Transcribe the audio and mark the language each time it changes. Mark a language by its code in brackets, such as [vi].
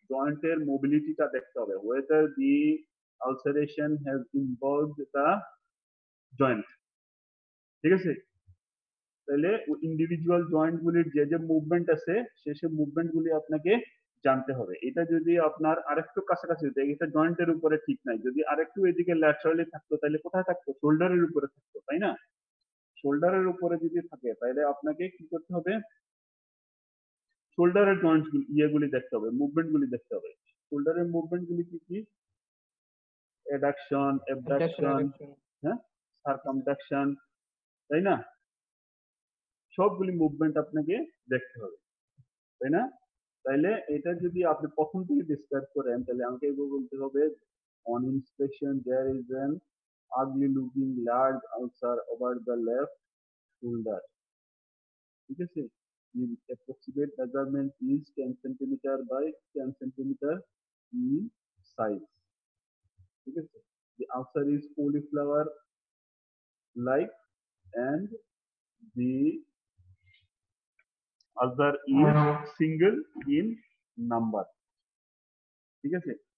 [bn] Jointer mobility ta dekhte hobe, [en] whether the ulceration has involved the joint. [bn] ঠিক আছে? তাহলে individual joint গুলির যে যে মুভমেন্ট আছে, সেই মুভমেন্ট গুলি আপনাকে জানতে হবে। এটা যদি আপনার আরেকটু কাছাকাছি হতো, এটা জয়েন্টের উপরে ঠিক নাই, যদি আরেকটু এদিকে ল্যাটারালি থাকতো, তাহলে কোথায় থাকতো? শোল্ডারের উপরে থাকতো, তাই না? শোল্ডারের উপরে যদি থাকে, তাহলে আপনাকে কি করতে হবে? শোল্ডারের জয়েন্ট ইয়েগুলি দেখতে হবে, মুভমেন্ট গুলি দেখতে হবে। শোল্ডারের মুভমেন্ট গুলি কি কি? অ্যাডাকশন, অ্যাবডাকশন, হ্যাঁ, সারকামডাকশন, তাই না? সবগুলি মুভমেন্ট আপনাকে দেখতে হবে, তাই না? তাইলে এটা যদি আপনি প্রথম থেকে ডিসক্রাইব করেন, তাহলে আমাকে এগুলো বলতে হবে, [en] On inspection there is an ugly looking large ulcer over the left shoulder. [bn] ঠিক আছে? [en] The approximate measurement is 10 cm by 10 cm in size. [bn] ঠিক আছে? [en] The ulcer is cauliflower like and the ulcer is single in number. [bn] ঠিক আছে?